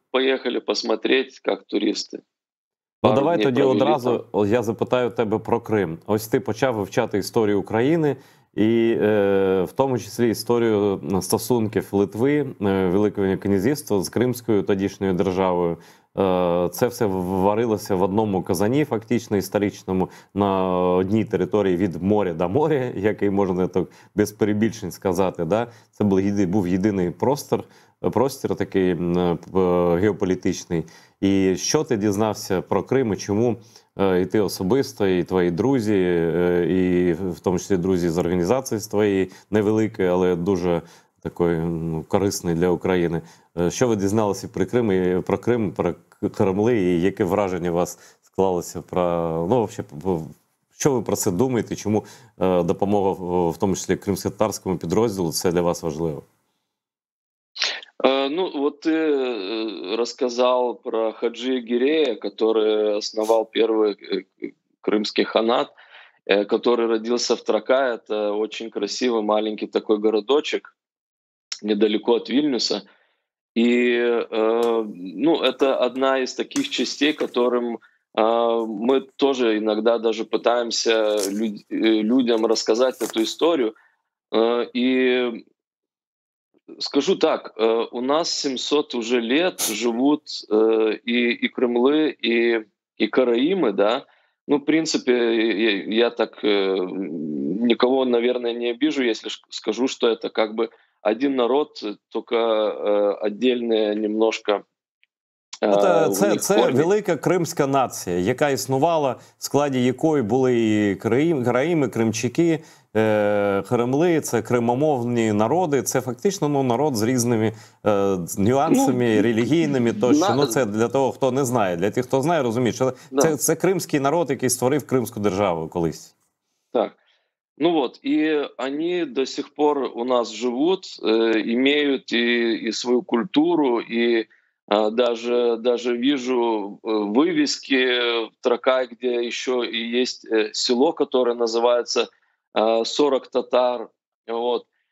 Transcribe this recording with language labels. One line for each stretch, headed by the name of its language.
Russian: поехали посмотреть, как туристы. Ну, Пару
Ukrainian: давай
Russian: дней
Ukrainian: тоді
Russian: провели там.
Ukrainian: одразу я запитаю тебе про Крим. Ось ти почав вивчати історію України і в тому числі історію стосунків Литви, Великого князівства з Кримською тодішньою державою. Це все варилося в одному казані, фактично історичному, на одній території від моря до моря, який можна так без перебільшень сказати.
Russian: Да?
Ukrainian: Це був єдиний простір такий геополітичний. І що ти дізнався про Крим, і чому і ти особисто, і твої друзі, і в тому числі друзі з організації твоєї невеликої, але дуже такої корисної для України. Що ви дізналися про Крим, про Кремли, і яке враження у вас склалося про, ну, взагалі, що ви про це думаєте, чому допомога, в тому числі кримськотатарському підрозділу, це для вас важливо?
Russian: Ну, вот ты рассказал про Хаджи Гирея, который основал первый крымский ханат, который родился в Трака. Это очень красивый маленький такой городочек недалеко от Вильнюса. И ну, это одна из таких частей, которым мы тоже иногда даже пытаемся людям рассказать эту историю. И скажу так, у нас 700 уже лет живут и Кремлы, и Караимы, да. Ну, в принципе, я так никого, наверное, не обижу, если скажу, что это как бы один народ, только отдельные немножко у них
Ukrainian: Це
Russian: корни.
Ukrainian: велика кримська нація, яка існувала, в складі якої були і Караїми, Кримчаки, Кремли, це кримомовні народи, це фактично народ з різними нюансами, релігійними тощо. Ну, це для того, хто не знає. Для тих, хто знає, розуміє, що це кримський народ, який створив Кримську державу колись. Так.
Russian: Ну вот, и они до сих пор у нас живут, имеют и свою культуру, и даже вижу вывески в Тракай, где еще и есть село, которое называется 40 татар. Вот.